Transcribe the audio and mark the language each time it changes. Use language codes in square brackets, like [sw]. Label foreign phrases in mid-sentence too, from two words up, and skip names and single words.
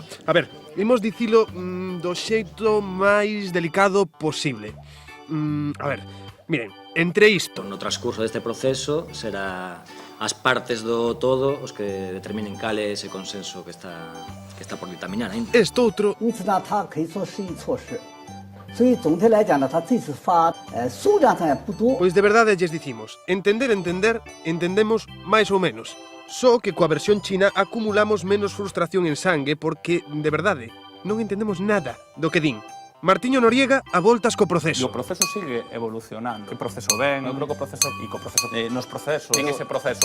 [gl] A ver, imos dicilo do xeito máis delicado posible. A ver, miren, entre isto... No transcurso deste proceso será as partes do todo os que determinen cal é ese consenso que está por ditaminar ainda. Esto outro... [zh] 因此呢，它可以说是一措施。所以总体来讲呢，它这次发数量上也不多。 [gl] Pois de verdade lles dicimos, entendemos máis ou menos. Só que coa versión china acumulamos menos frustración en sangue porque, de verdade, non entendemos nada do que din. Martiño Noriega a voltas co E proceso. o proceso sigue evolucionando. Que proceso ben, eu creo que o proceso nos procesos, en ese proceso.